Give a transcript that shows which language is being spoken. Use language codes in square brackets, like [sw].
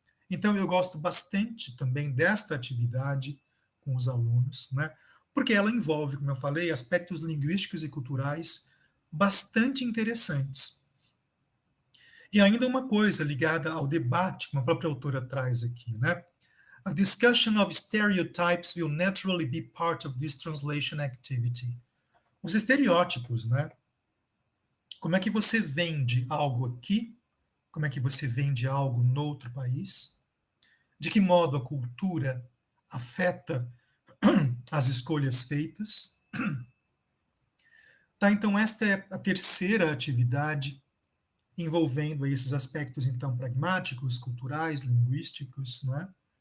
[pt] Então, eu gosto bastante também desta atividade com os alunos, né? Porque ela envolve, como eu falei, aspectos linguísticos e culturais bastante interessantes. E ainda uma coisa ligada ao debate que a própria autora traz aqui, né? [en] A discussion of stereotypes will naturally be part of this translation activity. [pt] Os estereótipos, né? Como é que você vende algo aqui? Como é que você vende algo no outro país? De que modo a cultura afeta as escolhas feitas? Tá, então esta é a terceira atividade envolvendo esses aspectos então pragmáticos, culturais, linguísticos, não é?